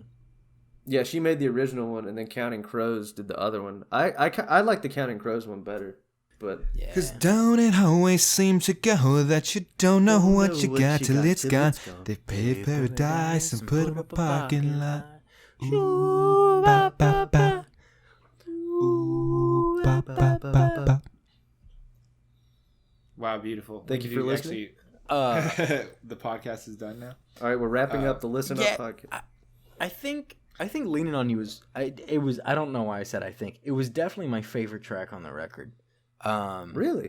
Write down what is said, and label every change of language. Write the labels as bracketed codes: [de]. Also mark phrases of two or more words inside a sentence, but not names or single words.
[en] Yeah, she made the original one, and then Counting Crows did the other one. I like the Counting Crows one better. But cause don't it always seem to go that you don't know what you got till it's gone. They paid paradise and put up a parking lot. Ooh, ba, ba, ba. Ooh, ba, ba, ba, ba. Wow, beautiful. Thank you for listening. The podcast is done now. All right, we're wrapping up the Listen Up podcast. I think Leaning on You was I don't know why I said I think. It was definitely my favorite track on the record. Really?